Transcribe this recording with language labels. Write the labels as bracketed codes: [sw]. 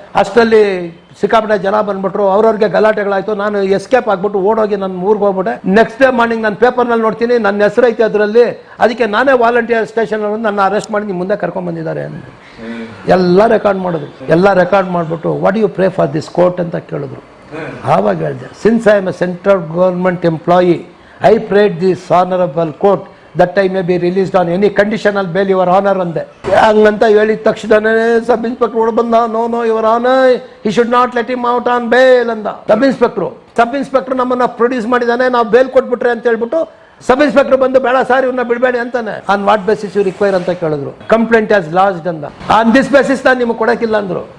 [kn] ಅಷ್ಟರಲ್ಲಿ ಸಿಕ್ಕಾಪಟ್ಟೆ ಜನ ಬಂದ್ಬಿಟ್ರು, ಅವ್ರವ್ರಿಗೆ ಗಲಾಟೆಗಳಾಯ್ತು. ನಾನು ಎಸ್ಕೇಪ್ ಆಗ್ಬಿಟ್ಟು ಓಡೋಗಿ ನನ್ನ ಊರಿಗೆ ಹೋಗ್ಬಿಟ್ಟೆ. [en] next day morning [kn] ನಾನು ಪೇಪರ್ನಲ್ಲಿ ನೋಡ್ತೀನಿ ನನ್ನ ಹೆಸರು ಐತೆ ಅದರಲ್ಲಿ. ಅದಕ್ಕೆ ನಾನೇ ವಾಲಂಟಿಯರ್ ಸ್ಟೇಷನ್ ನನ್ನ ಅರೆಸ್ಟ್ ಮಾಡಿ ನಿಮ್ಮ ಮುಂದೆ ಕರ್ಕೊಂಡ್ ಬಂದಿದ್ದಾರೆ ಅಂತ ಎಲ್ಲ ರೆಕಾರ್ಡ್ ಮಾಡಿದ್ರು. ಎಲ್ಲ ರೆಕಾರ್ಡ್ ಮಾಡ್ಬಿಟ್ಟು [en] what you pray for this court [kn] ಅಂತ ಕೇಳಿದ್ರು. ಆವಾಗ ಹೇಳಿದೆ, [en] since I am a central government employee, I prayed this honorable court that I may be released on any conditional bail, Your Honor [kn] ಅಂದೆ. ಹಂಗಂತ ಹೇಳಿದ ತಕ್ಷಣನೇ ಸಬ್ ಇನ್ಸ್ಪೆಕ್ಟರ್ ಹೊಡ ಬಂದ. [en] no Your Honor, he should not let him out on bail [kn] ಅಂದ sub inspector ನಮ್ಮನ್ನ produce ಮಾಡಿದಾನೆ, ನಾವು bale ಕೊಟ್ಬಿಟ್ರೆ ಅಂತ ಹೇಳ್ಬಿಟ್ಟು ಸಬ್ ಇನ್ಸ್ಪೆಕ್ಟರ್ ಬಂದು ಬೇಡ ಸಾರ್ ಇವ್ರನ್ನ ಬಿಡಬೇಡಿ ಅಂತಾನೆ. [en] on what basis you require [kn] ಅಂತ ಕೇಳಿದ್ರು. [en] complaint has lodged [kn] ಅಂದ. [en] on this basis [kn] ನಾನು ನಿಮಗೆ ಕೊಡಕ್ಕಿಲ್ಲ ಅಂದ್ರು.